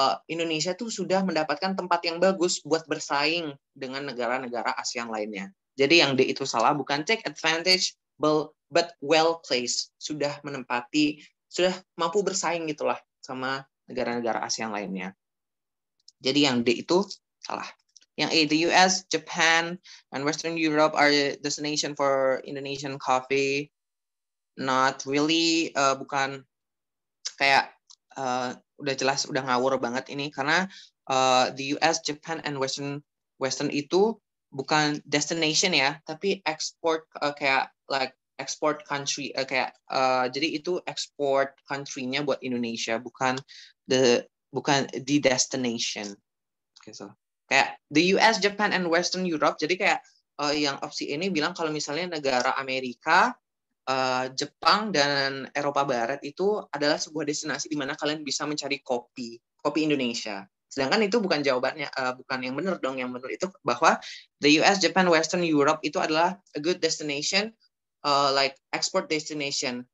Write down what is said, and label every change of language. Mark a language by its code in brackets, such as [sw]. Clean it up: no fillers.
[id] Indonesia tuh sudah mendapatkan tempat yang bagus buat bersaing dengan negara-negara ASEAN lainnya. Jadi yang D itu salah, bukan [en] take advantage, but well placed. [id] Sudah menempati, sudah mampu bersaing gitulah sama negara-negara ASEAN lainnya. Jadi yang D itu salah. Yang A, [en] the US, Japan, and Western Europe are destination for Indonesian coffee. Not really, [id] bukan kayak udah jelas, udah ngawur banget ini karena the US, Japan, and Western itu bukan destination ya, tapi export kayak [en] like export country [id] jadi itu export country-nya buat Indonesia, bukan [en] the destination. [id] Gitu. Kayak the US, Japan, and Western Europe. Jadi kayak yang opsi ini bilang kalau misalnya negara Amerika, Jepang, dan Eropa Barat itu adalah sebuah destinasi di mana kalian bisa mencari kopi Indonesia. Sedangkan itu bukan jawabannya, bukan yang benar dong. Yang benar itu bahwa the US, Japan, Western Europe itu adalah [en] a good destination, like export destination.